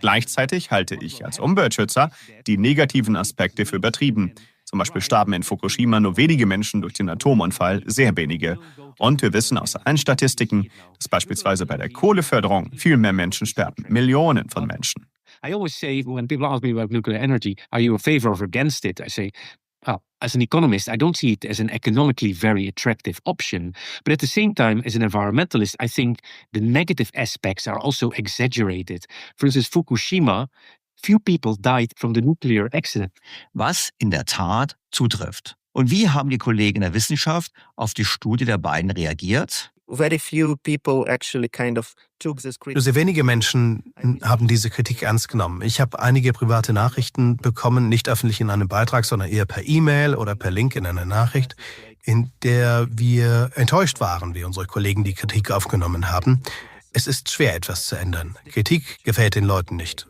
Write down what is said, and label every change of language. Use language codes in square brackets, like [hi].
[de] Gleichzeitig halte ich als Umweltschützer die negativen Aspekte für übertrieben. Zum Beispiel starben in Fukushima nur wenige Menschen durch den Atomunfall, sehr wenige. Und wir wissen aus allen Statistiken, dass beispielsweise bei der Kohleförderung viel mehr Menschen sterben, Millionen von Menschen. [en] I always say, when people ask me about nuclear energy, are you in favor or against it? I say, well, as an economist, I don't see it as an economically very attractive option. But at the same time, as an environmentalist, I think the negative aspects are also exaggerated. For instance, Fukushima, few people died from the nuclear accident. [de] Was in der Tat zutrifft. Und wie haben die Kollegen der Wissenschaft auf die Studie der beiden reagiert? [en] Very few people actually kind of took this criticism. [de] Nur sehr wenige Menschen haben diese Kritik ernst genommen. Ich habe einige private Nachrichten bekommen, nicht öffentlich in einem Beitrag, sondern eher per E-Mail oder per Link in einer Nachricht, in der wir enttäuscht waren, wie unsere Kollegen die Kritik aufgenommen haben. Es ist schwer, etwas zu ändern. Kritik gefällt den Leuten nicht.